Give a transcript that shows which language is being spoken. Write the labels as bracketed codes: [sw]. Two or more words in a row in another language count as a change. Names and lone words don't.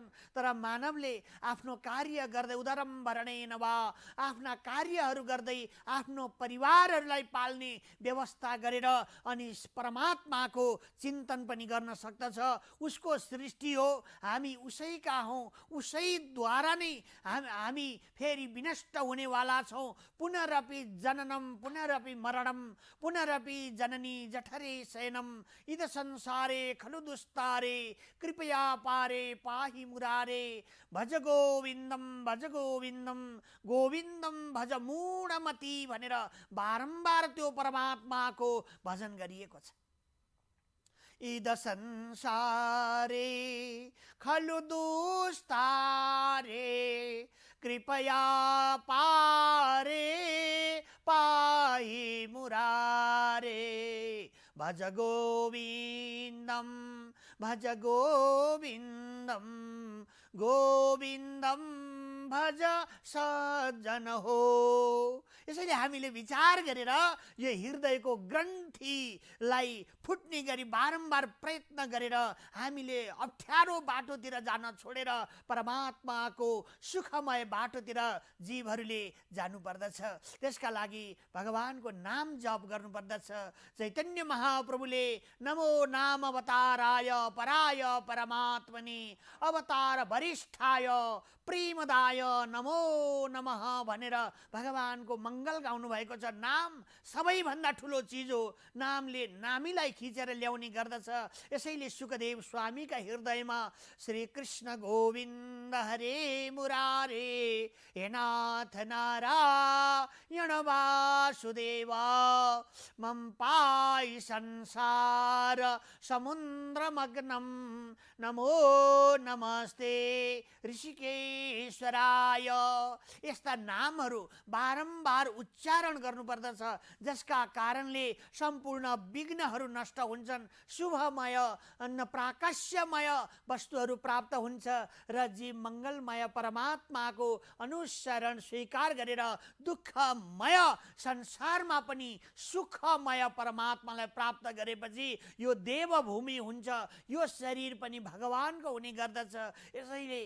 [ne] तर मानवले आफ्नो कार्य गर्दै उदरम्भरणेन वा आफ्ना कार्यहरू गर्दै आफ्नो परिवारहरूलाई पाल्ने व्यवस्था गरेर अनि परमात्माको चिन्तन पनि गर्न सक्दछ। उसको सृष्टि हो, हामी उसैका हौँ, उसैद्वारा नै हामी फेरि विनष्ट हुनेवाला छौँ। [sa] पुनरपि जननम पुनरपि मरणम पुनरपि जननी जठरे शयनम इद संसारे खलु दुस्तारे कृपया पारे पाहि मुरारे भज गोविन्दम गोविन्दम भज मूढमती [ne] भनेर बारम्बार त्यो परमात्माको भजन गरिएको छ। [sa] इद संसारे खलु दुस्तारे कृपया पारे पाहि मुरारे भज गोविन्दम गोविन्दम भज [ne] सज्जन हो। यसैले हामीले विचार गरेर यो हृदयको ग्रन्थीलाई फुट्ने गरी बारम्बार प्रयत्न गरेर हामीले अप्ठ्यारो बाटोतिर जान छोडेर परमात्माको सुखमय बाटोतिर जीवहरूले जानुपर्दछ। त्यसका लागि भगवानको नाम जप गर्नुपर्दछ। [sa] चैतन्य महाप्रभुले नमो नाम अवताराय पराय परमात्मने अवतार वरिष्ठाय प्रेमदाय नमो नमः [ne] भनेर भगवानको मङ्गल गाउनु भएको छ। नाम सबैभन्दा ठुलो चिज हो। नामले नामीलाई खिचेर ल्याउने गर्दछ। यसैले सुखदेव स्वामीका हृदयमा [sa] श्री कृष्ण गोविन्द हरे मुरारे हे नाथ नारायण वासुदेव मम पाई संसार समुद्रमग्नम नमो नमस्ते ऋषिकेश्वराय। [ne] यस्ता नामहरू बारम्बार उच्चारण गर्नुपर्दछ, जसका कारणले सम्पूर्ण विघ्नहरू नष्ट हुन्छन्, शुभमय प्राकस्यमय वस्तुहरू प्राप्त हुन्छ र जीव मङ्गलमय परमात्माको अनुसरण स्वीकार गरेर दुःखमय संसारमा पनि सुखमय परमात्मालाई प्राप्त गरेपछि यो देवभूमि हुन्छ, यो शरीर पनि भगवानको हुने गर्दछ।